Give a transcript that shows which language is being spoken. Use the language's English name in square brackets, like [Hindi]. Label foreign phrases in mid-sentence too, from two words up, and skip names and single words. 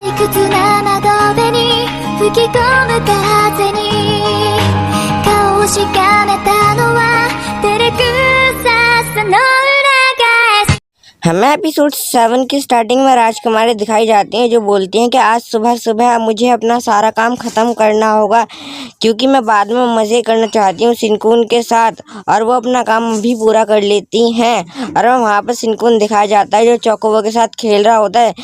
[Japanese] 屈な窓辺に吹き込む風に顔をしかめたのは照れくささの裏返し。 [Hindi] हमें एपिसोड 7 की स्टार्टिंग में राजकुमारी दिखाई जाती हैं जो बोलती हैं कि आज सुबह सुबह मुझे अपना सारा काम ख़त्म करना होगा क्योंकि मैं बाद में मज़े करना चाहती हूँ शिनकुन के साथ। और वो अपना काम भी पूरा कर लेती हैं। और वहाँ पर शिनकुन दिखाया जाता है जो चोकोबो के साथ खेल रहा होता है।